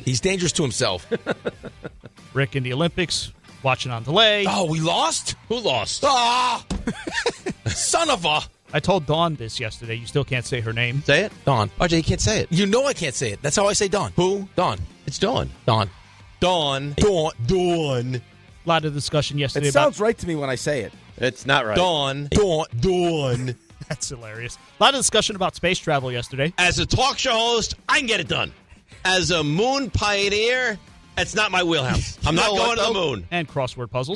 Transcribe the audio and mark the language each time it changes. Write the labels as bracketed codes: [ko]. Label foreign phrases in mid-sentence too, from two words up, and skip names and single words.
[en] He's dangerous to himself. Rick in the Olympics, watching on delay. Oh, we lost? Who lost? Ah! Son of a... I told Dawn this yesterday. You still can't say her name. Say it. Dawn. RJ, you can't say it. You know I can't say it. That's how I say Dawn. Who? Dawn. It's Dawn. Dawn. Dawn. Dawn. Dawn. A lot of discussion yesterday It sounds right to me when I say it. It's not right. Dawn. Dawn. Dawn. That's hilarious. A lot of discussion about space travel yesterday. As a talk show host, I can get it done. As a moon pioneer, that's not my wheelhouse. I'm not going to the moon. And crossword puzzles.